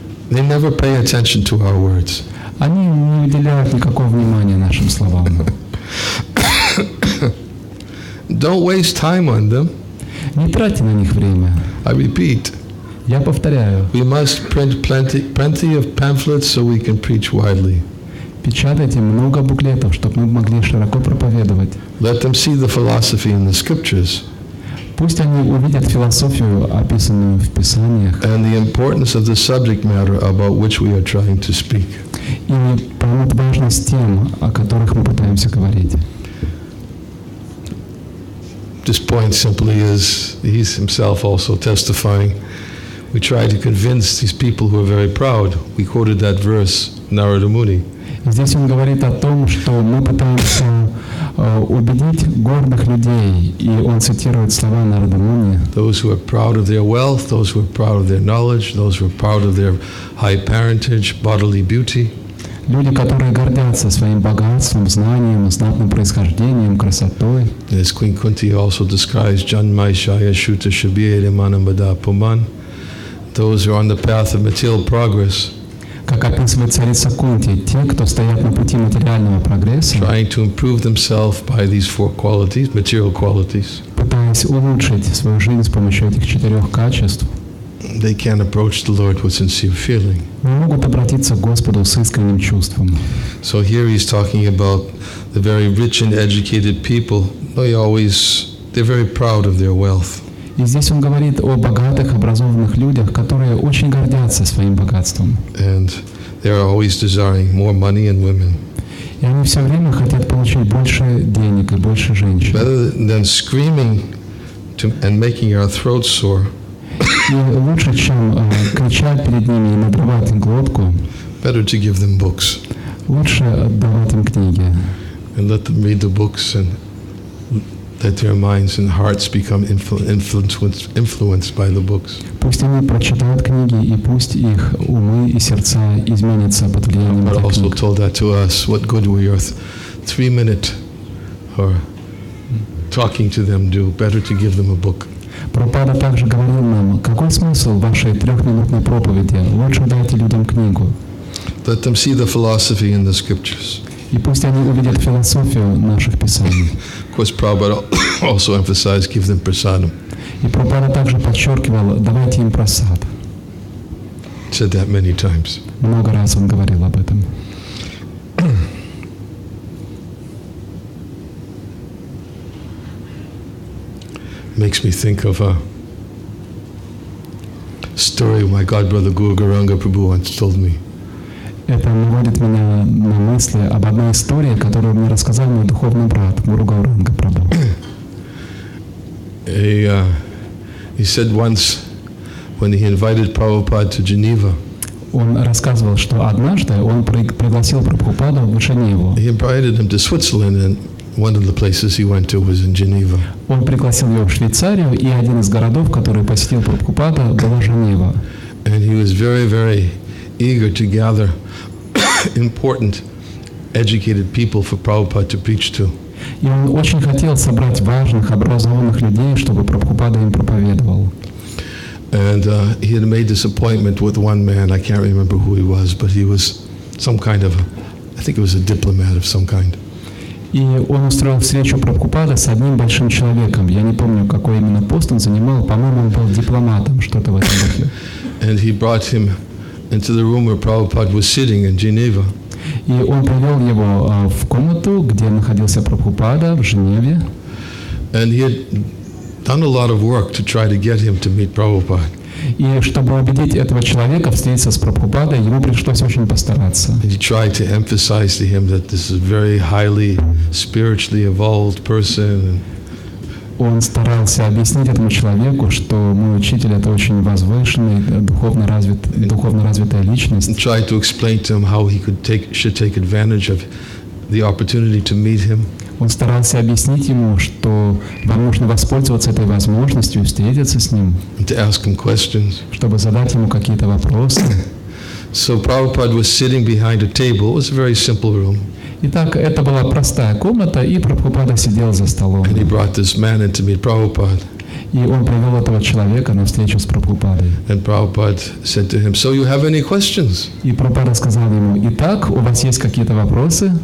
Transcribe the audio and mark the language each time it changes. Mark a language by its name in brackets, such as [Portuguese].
[English] They never pay attention to our words. [Russian] Они не уделяют никакого внимания нашим словам. [English] Don't waste time on them. [Russian] Не тратьте на них время. [English] I repeat. [Russian] Я повторяю. [English] We must print plenty of pamphlets so we can preach widely. [Russian] Печатайте много буклетов, чтобы мы могли широко проповедовать. [English] Let them see the philosophy in the scriptures. [Russian] Пусть они увидят философию, описанную в Писаниях. [English] And the importance of the subject matter about which we are trying to speak. [Russian] И поймут важность тем, о которых мы пытаемся говорить. [English] This point simply is, he's himself also testifying. we try to convince these people who are very proud. We quoted that verse, Narada Muni. [Russian] Здесь он говорит о том, что мы пытаемся убедить гордых людей, и он цитирует слова Нарады Муни. [English] Those who are proud of their wealth, those who are proud of their knowledge, those who are proud of their high parentage, bodily beauty. [Russian] Люди, которые гордятся своим богатством, знанием, знатным происхождением, красотой. [English] As Queen Kunti also describes, [Sanskrit] Janmai Shaya Shuta Shabir Manamada Puman, [English] those who are on the path of material progress. [Russian] Как описывает царица Кунти, те, кто стоят на пути материального прогресса, [English] trying to improve themselves by these four qualities, material qualities, [Russian] пытаясь улучшить свою жизнь с помощью этих 4 качеств, [English] they can't approach the Lord with sincere feeling. [Russian] не могут обратиться к Господу с искренним чувством. [English] So here he's talking about the very rich and educated people. They're very proud of their wealth. [Russian] И здесь он говорит о богатых, образованных людях, которые очень гордятся своим богатством. [English] And they're always desiring more money and women. [Russian] И они все время хотят получить больше денег и больше женщин. [English] Rather than screaming and making our throats sore, [Russian] И лучше, чем кричать перед ними и надрывать им глотку, [English] better to give them books. [Russian] Лучше отдавать им книги. [English] And let them read the books and let their minds and hearts become influenced by the books. [Russian] Пусть они прочитают книги, и пусть их умы и сердца изменятся под влиянием [English] But [Russian] этих [English] also [Russian] книг. [English] told that to us. What good will your 3-minute or talking to them do? Better to give them a book. [Russian] Прабхупада также говорил нам, какой смысл вашей 3-минутной проповеди? Лучше дайте людям книгу. [English] Let them see the philosophy in the scriptures. [Russian] И пусть они увидят философию наших писаний. [English] Of course, Prabhupada also emphasized, give them prasadam. [Russian] И Прабхупада также подчеркивал, давайте им прасад. [English] Said that many times. [Russian] Много раз он говорил об этом. [English] Makes me think of a story my godbrother Guru Garanga Prabhu once told me. [Russian] Это наводит меня на мысли об одной истории, которую мне рассказал мой духовный брат Гуру Гауранга Прабху. [English] He said once when he invited Prabhupada to Geneva. [Russian] Он рассказывал, что однажды он пригласил Прабхупаду в Женеву. [English] He invited him to Switzerland, and one of the places he went to was in Geneva. [Russian] Он пригласил его в Швейцарию, и один из городов, который посетил Прабхупада, была Женева. [English] And he was very, very eager to gather important, educated people for Prabhupada to preach to. [Russian] И он очень хотел собрать важных, образованных людей, чтобы Прабхупада им проповедовал. [English] And he had made this appointment with one man. I can't remember who he was, but he was some kind of, I think it was a diplomat of some kind. [Russian] И он устроил встречу Прабхупада с одним большим человеком. Я не помню, какой именно пост он занимал. По-моему, он был дипломатом, что-то в этом духе. [English] And he brought him into the room where Prabhupada was sitting in Geneva. [Russian] И он привел его в комнату, где находился Прабхупада в Женеве. [English] And he had done a lot of work to try to get him to meet Prabhupada. [Russian] И чтобы убедить этого человека встретиться с Прабхупадой, ему пришлось очень постараться. [English] He tried to emphasize to him that this is a very highly spiritually evolved person. [Russian] Он старался объяснить этому человеку, что мой учитель — это очень возвышенный, духовно развитая личность. [English] And tried to explain to him how he should take advantage of the opportunity to meet him. [Russian] Он старался объяснить ему, что вам нужно воспользоваться этой возможностью и встретиться с ним, [English] And to ask him questions. [Russian] чтобы задать ему какие-то вопросы. [English] So Prabhupada was sitting behind a table. It was a very simple room. [Russian] Итак, это была простая комната, и Прабхупада сидел за столом. [English] And he brought this man in to meet Prabhupada. [Russian] И он привел этого человека на встречу с Прабхупадой. [English] And Prabhupada said to him, "So you have any questions?" [Russian] И Прабхупада сказал ему: «Итак, у вас есть какие-то вопросы?»